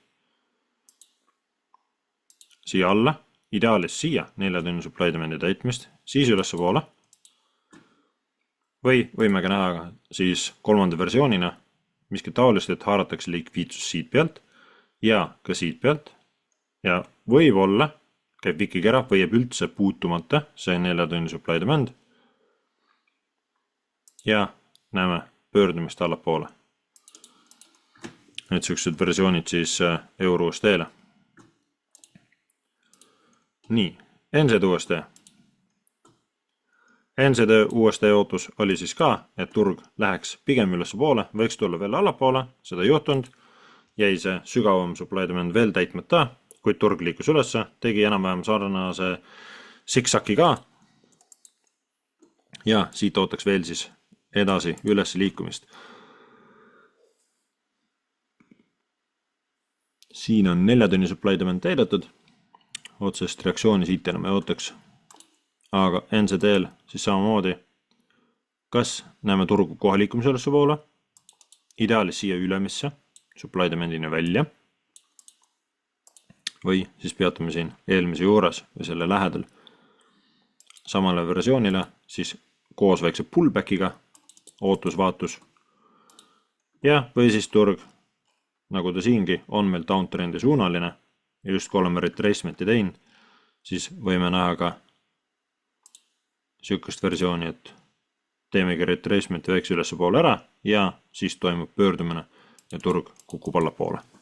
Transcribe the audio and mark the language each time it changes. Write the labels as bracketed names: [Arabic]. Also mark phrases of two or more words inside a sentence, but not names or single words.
[Estonian] Siia alla, ideaalis siia 4 tunni [English] supply demandi [Estonian] täitmist, siis üles poole. Või võime ka näha siis kolmanda versioonina, miski taolist, et haaratakse likviidsus siit pealt ja ka siit pealt. Ja võib-olla käib ikkagi ära või jääb üldse puutumata see 4 tunni [English] supply demand. [Estonian] Ja näeme pöördumist allapoole. Need sellised versioonid siis Euro-USD-le. Nii, NZD-USD. NZD-USD ootus oli siis ka, et turg läheks pigem üles poole, võiks tulla veel allapoole, seda ei juhtunud. Jäi see sügavam [English] supply demand [Estonian] veel täitmata, kuid turg liikus ülesse, tegi enam-vähem sarnase siksaki ka. Ja siit ootaks veel siis edasi üles liikumist. Siin on 4 tunni [English] supply demand [Estonian] täidetud, otsest reaktsiooni siit enam ei ootaks. Aga NZD-l siis samamoodi, kas näeme turgu kohe liikumise ülesse poole, ideaalis siia ülemisse, [English] supply demandina [Estonian] välja, või siis peatume siin eelmise juures või selle lähedal samale versioonile, siis koos väikse pullbackiga, ootus-vaatus, ja või siis turg, nagu ta siingi, on meil downtrendi suunaline ja just kui oleme retracementi teinud, siis võime näha ka sükust versiooni, et teemegi retracementi väikse ülesse poole ära ja siis toimub pöördumine ja turg kukub allapoole.